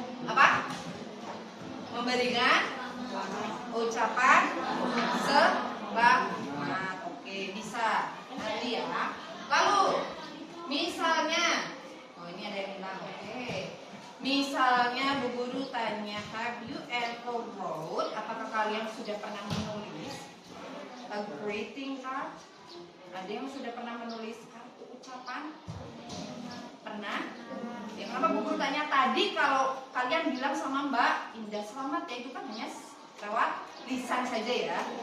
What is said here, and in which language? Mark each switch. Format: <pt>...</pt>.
<id>Apa? Memberikan ucapan selamat. Oke, bisa nanti ya. Lalu misalnya, oh ini ada yang bilang, oke. Misalnya Bu Guru tanya,</id> <en>have you ever wrote?</en> <id>Apakah kalian sudah pernah menulis</id> <en>a greeting card?</en> <id>Ada yang sudah pernah menulis kartu ucapan? Pernah? Ya, kenapa Bu Guru tanya tadi kalau kalian bilang sama Mbak Indah selamat ya itu kan hanya lewat lisan saja ya.</id>